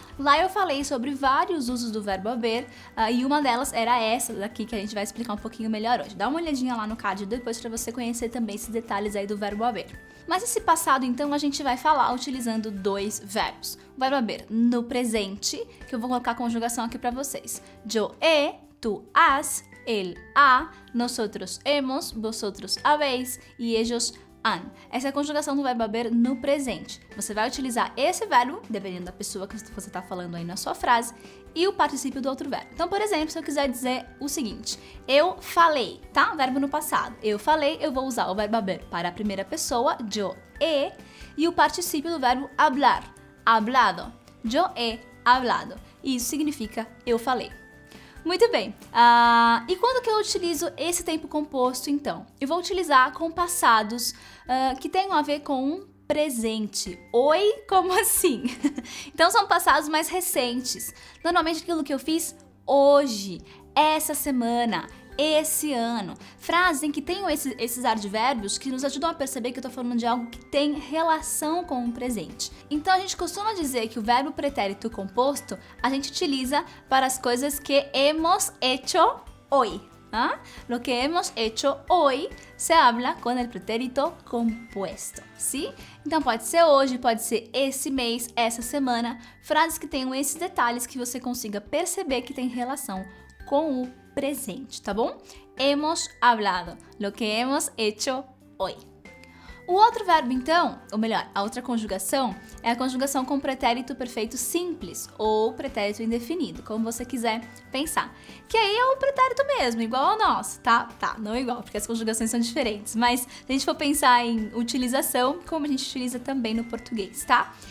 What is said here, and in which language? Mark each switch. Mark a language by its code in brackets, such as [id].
[pt] Lá eu falei sobre vários usos do verbo haber e uma delas era essa daqui que a gente vai explicar um pouquinho melhor hoje. Dá uma olhadinha lá no card depois para você conhecer também esses detalhes aí do verbo haber. Mas esse passado então a gente vai falar utilizando dois verbos. O verbo haber no presente, que eu vou colocar a conjugação aqui para vocês. [es] Yo he, tú has, él ha, nosotros hemos, vosotros habéis y ellos han. [pt] Essa é a conjugação do verbo haver no presente. Você vai utilizar esse verbo, dependendo da pessoa que você está falando aí na sua frase, e o particípio do outro verbo. Então, por exemplo, se eu quiser dizer o seguinte, eu falei, tá? Verbo no passado. Eu falei, eu vou usar o verbo haber para a primeira pessoa, yo he, e o particípio do verbo hablar, hablado. [es] Yo he hablado. [pt] E isso significa eu falei. Muito bem. E quando que eu utilizo esse tempo composto, então? Eu vou utilizar com passados que tenham a ver com um presente. Oi? Como assim? Então são passados mais recentes. Normalmente aquilo que eu fiz hoje, essa semana, esse ano. Frases em que tenham esses advérbios que nos ajudam a perceber que eu tô falando de algo que tem relação com o presente. Então a gente costuma dizer que o verbo pretérito composto a gente utiliza para as coisas que [es] hemos hecho hoy. Lo que hemos hecho hoy se habla con el pretérito compuesto, ¿sí? [pt] Então pode ser hoje, pode ser esse mês, essa semana, frases que tenham esses detalhes que você consiga perceber que tem relação com o presente, tá bom? [es] Hemos hablado, lo que hemos hecho hoy. [pt] O outro verbo, então, ou melhor, a outra conjugação é a conjugação com pretérito perfeito simples ou pretérito indefinido, como você quiser pensar. Que aí é o pretérito mesmo, igual ao nosso, tá? Tá, não igual, porque as conjugações são diferentes. Mas se a gente for pensar em utilização, como a gente utiliza também no português, tá?